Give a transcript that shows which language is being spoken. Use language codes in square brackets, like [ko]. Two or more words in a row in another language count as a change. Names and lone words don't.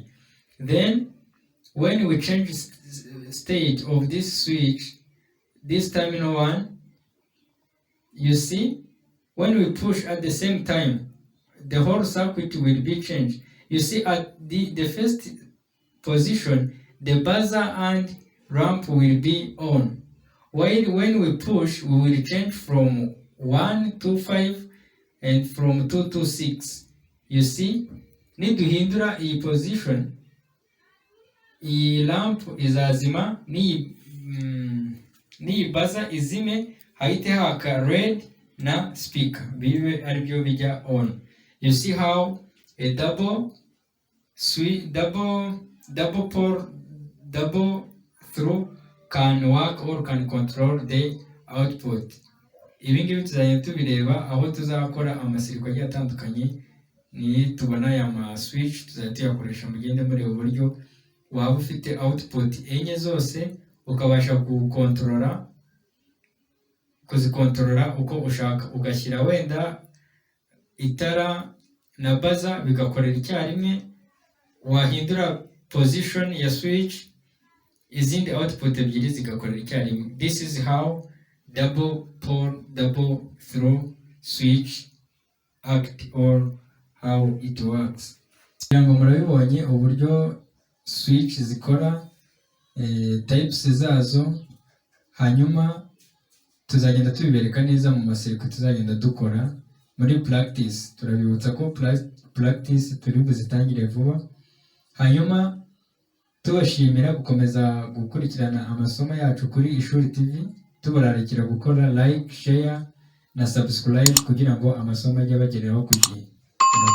[en] Then when we change state of this switch, this terminal 1, you see when we push at the same time, the whole circuit will be changed. You see at the first position, the buzzer and ramp will be on, while when we push, we will change from 1 to 5 and from 2 to 6. You see, [rw] niduhindura iyi position, iyi lamp izazima, ni buzzer izime, hahite haka red na speaker bibe aribyo bijya on. [en] You see how a double pole double through can work or can control the output. [rw] Ibi ngibi tuzajya tubireba aho tuzakora amasiriko agiye atandukanye, ni tubona aya ma switch tuzajya tuyakoresha mugende mureba uburyo waba ufite output enye zose ukabasha kuzikontorora uko ushaka, ugashyira wenda itara na buzzer bigakorera icyarimwe, wahindura position ya switch, izindi output ebyiri zigakorera icyarimwe. [en] This is how double pole double through switch act or how it works. [rw] Ngo murabibonye uburyo switch zikora, types zazo, hanyuma tuzagenda tubibereka neza mu masiriko tuzagenda dukora muri practice. Turabibutsa ko practice turi buzitangire vuba, hanyuma tubashimira gukomeza gukurikirana amasomo yacu kuri Ishuri TV, tubararikira gukora [en] like, share [rw] na subscribe kugira ngo amasomo ajye bageraho ku gihe.